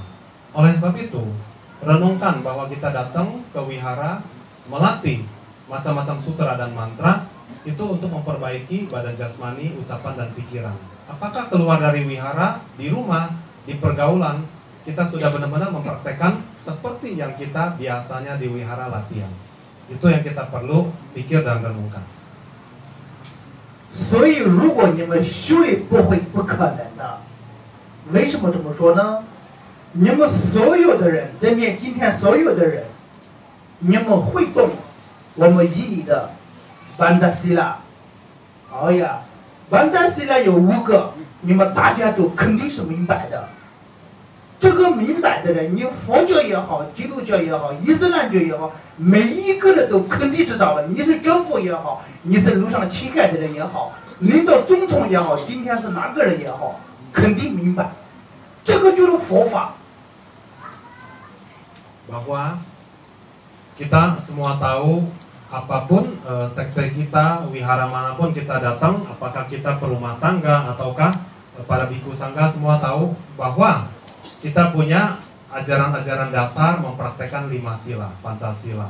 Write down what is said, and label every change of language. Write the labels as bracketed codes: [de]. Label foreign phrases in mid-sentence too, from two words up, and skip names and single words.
[id] Oleh sebab itu, renungkan bahwa kita datang ke wihara, melatih macam-macam sutra dan mantra, itu untuk memperbaiki badan jasmani, ucapan dan pikiran. Apakah keluar dari wihara, di rumah, di pergaulan, kita sudah benar-benar mempraktekkan seperti yang kita biasanya di wihara latihan. Itu yang kita perlu pikir dan renungkan. [zh] 所以，如果你们修理不会，不可能的。为什么这么说呢？你们所有的人，这边今天所有的人，你们会懂我们印尼的班达西拉。哎呀，班达西拉有5个，你们大家都肯定是明白的。这个明白的人，你佛教也好，基督教也好，伊斯兰教也好，每一个人都肯定知道了。你是政府也好，你是路上乞丐的人也好，领导总统也好，今天是哪个人也好， 肯定明白，这个就是佛法。 [id] bahwa kita semua tahu apapun sekte kita, wihara manapun kita datang, apakah kita perumah tangga ataukah para biku sangga, semua tahu bahwa kita punya ajaran-ajaran dasar mempraktekkan 5 sila, Pancasila.